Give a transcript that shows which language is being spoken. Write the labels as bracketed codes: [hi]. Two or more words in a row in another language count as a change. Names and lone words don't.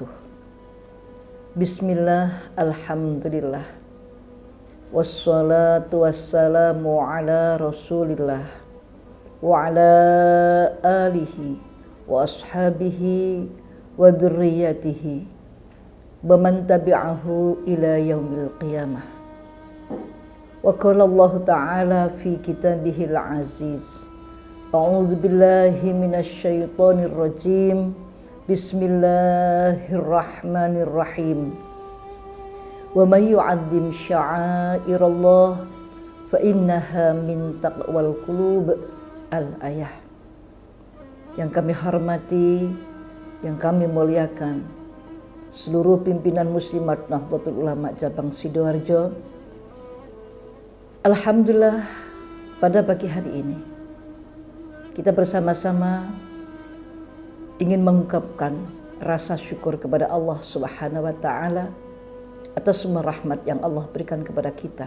[ar] بسم الله والحمد لله والصلاة والسلام على رسول الله وعلى آله وأصحابه وذريته ومن تبعه إلى يوم القيامة. وقال الله تعالى في كتابه العزيز أعوذ بالله من الشيطان الرجيم. Bismillahirrahmanirrahim. ومن يعظم شعائر الله فإنها من تقوى القلوب. Al-ayah. [id] Yang kami hormati, yang kami muliakan, seluruh pimpinan Muslimat Nahdlatul Ulama Cabang Sidoarjo. Alhamdulillah, pada pagi hari ini kita bersama-sama ingin mengungkapkan rasa syukur kepada Allah [ar] سبحانه وتعالى [id] atas semua rahmat yang Allah berikan kepada kita.